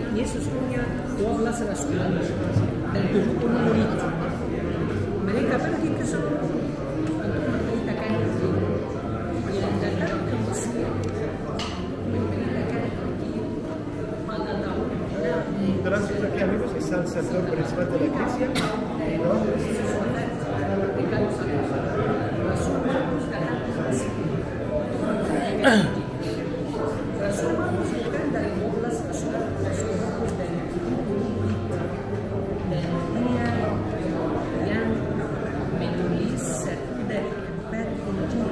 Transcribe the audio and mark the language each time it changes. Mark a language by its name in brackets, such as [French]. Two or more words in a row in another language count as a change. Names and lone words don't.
[Indonesian] Yesus punya 12 rasul dan 70 murid. Mereka pergi ke seluruh untuk memberitakan Injil. Yang datang ke Mesir memberitakan Injil pada tahun 6. [Spanish] Tránsito aquí, amigos, es el sector principal de la iglesia, ¿no? [Indonesian] Di kayu salib. Rasul Markus datang ke Mesir. Rasul Markus bukan dari 12 rasul Markus dan dia yang menulis satu dari 4 Injil.